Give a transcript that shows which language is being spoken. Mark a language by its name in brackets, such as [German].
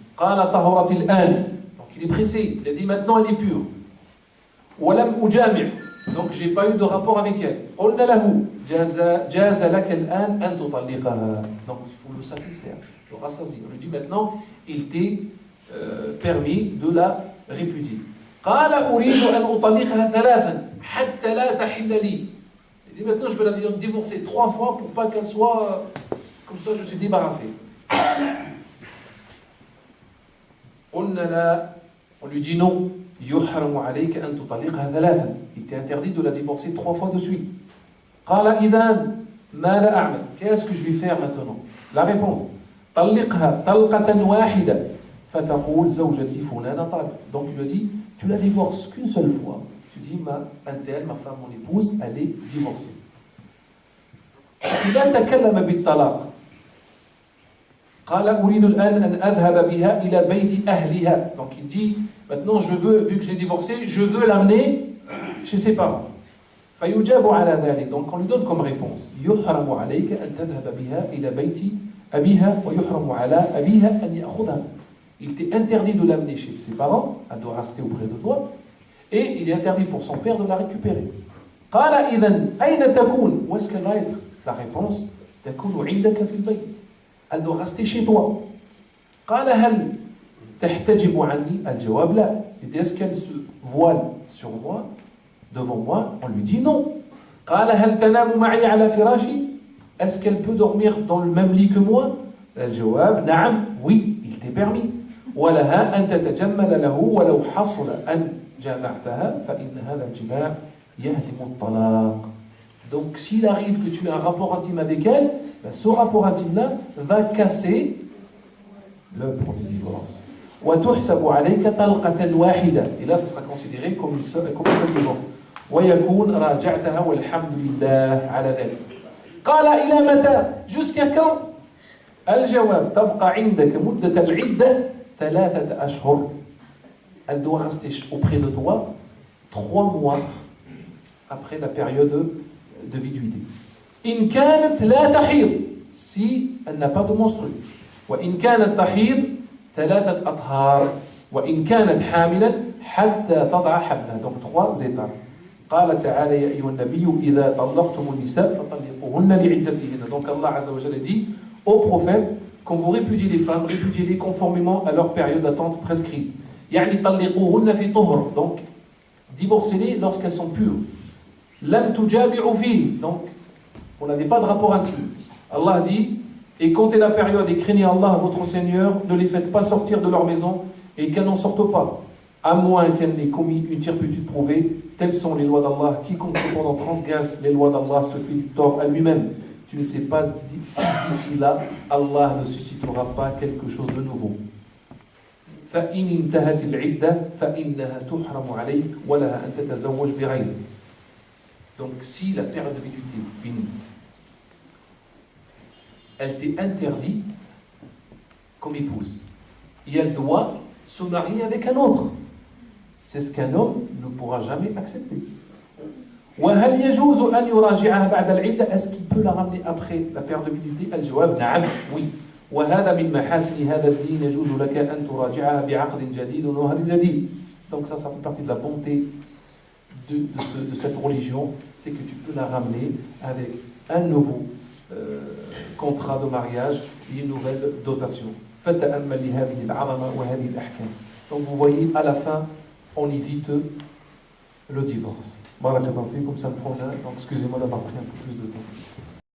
[Arabic] قال طهرت الآن, [French] donc il est pressé, il a dit maintenant elle est pure. [Arabic] ولم أجامع, [French] donc j'ai pas eu de rapport avec elle. [Arabic] قلنا له جاز لك الآن أن تطلقها, [French] donc il faut le satisfaire, le rassasier. On lui dit maintenant il t'est permis de la répudier. [Arabic] قال أريد أن أطلقها 3 حتى لا تحل لي. [French] Il dit maintenant je vais la divorcer 3 fois pour pas qu'elle soit comme ça, je suis débarrassé. [Arabic] قلنا لا, [French] on lui dit non. [Arabic] يحرم عليك أن تطلقها 3, [French] il t'est interdit de la divorcer 3 fois de suite. [Arabic] قال إذن ماذا أعمل, [French] qu'est-ce que je vais faire maintenant? La réponse, [Arabic] طلقها طلقة واحدة فتقول زوجتي فلانة طالق. [French] Donc il lui a dit tu la divorces qu'une seule fois, tu dis ma femme, mon épouse, elle est divorcée. [Arabic] إذا تكلم بالطلاق قال أريد الآن أن أذهب بها إلى بيت أهلها, [French] donc il dit maintenant je veux, vu que je l'ai divorcée, je veux l'amener chez ses parents. [Arabic] فيجاب على ذلك, [French] donc on lui donne comme réponse [Arabic] يحرم عليك أن تذهب بها إلى بيت أبيها ويحرم على أبيها أن يأخذها. [French] Il t'est interdit de l'amener chez ses parents, elle doit rester auprès de toi, et il est interdit pour son père de la récupérer. [Arabic] قال إذن أين تكون, [French] où est-ce qu'elle va être? La réponse [Arabic] تكون عندك في البيت, [French] elle doit rester chez toi. [Arabic] قال هل تحتجب عني, الجواب لا, [French] est-ce qu'elle se voile sur moi, devant moi? On lui dit non. [Arabic] قال هل تنام معي على فراشي, [French] est-ce qu'elle peut dormir dans le même lit que moi? [Arabic] الجواب نعم, [French] oui, il t'est permis. [Arabic] ولها أن تتجمل له ولو حصل أن جامعتها فإن هذا الجماع يهدم الطلاق. [French] Donc s'il arrive que tu aies un rapport intime avec elle, ben, ce rapport intime-là va casser l'œuvre du divorce. [Arabic] وتحسب عليك طلقة واحدة, [French] et là ça sera considéré comme une seule divorce. [Arabic] ويكون راجعتها والحمد لله على ذلك. قال إلى متى, [French] jusqu'à quand? [Arabic] الجواب تبقى عندك مدة العدة 3 أشهر, [French] elle doit rester auprès de toi 3 mois après la période de viduité. [Arabic] إن كانت لا تحيض, [French] si elle n'a pas de menstrues. [Arabic] وإن كانت تحيض 3 أطهار. وإن كانت حاملا حتى تضع حملها, [French] donc 3 étapes. [Arabic] قال تعالى يا أيها النبي إذا طلقتم النساء فطلقوهن لعدتهن. [French] Donc Allah Azza wa Jalla dit au prophète, quand vous répudiez les femmes, répudiez-les conformément à leur période d'attente prescrite. [Arabic] يعني طلقوهن في طهر, [French] donc Divorcez-les lorsqu'elles sont pures. [Arabic] Lam tujabi'u fi. [French] Donc, on n'avait pas de rapport intime. Allah dit, et comptez la période et craignez Allah, votre Seigneur, ne les faites pas sortir de leur maison et qu'elles n'en sortent pas, à moins qu'elles n'aient commis une turpitude prouvée. Telles sont les lois d'Allah. Quiconque cependant transgresse les lois d'Allah se fait du tort à lui-même. Tu ne sais pas si d'ici là, Allah ne suscitera pas quelque chose de nouveau. [Arabic] فإن انتهت العدة فإنها تحرم عليك ولها أن تتزوج بغيره. [French] Donc si la période de viduité finit, elle t'est interdite comme épouse et elle doit se marier avec un autre. C'est ce qu'un homme ne pourra jamais accepter. [Arabic] وهل يجوز أن يراجعها بعد العدة? [French] Est-ce qu'il peut la ramener après la période de viduité? [Arabic] الجواب نعم, [French] oui. [Arabic] وهذا من محاسن هذا الدين يجوز لك أن تراجعها بعقد جديد ونهر جديد. [French] Donc ça fait partie de la bonté de cette religion, c'est que tu peux la ramener avec un nouveau contrat de mariage et une nouvelle dotation. [Arabic] فتأمل لهذه العظمة وهذه الأحكام. [French] Donc vous voyez, à la fin, on évite le divorce. Barakallahu fikum, ça me prend là, donc excusez-moi d'avoir pris un peu plus de temps.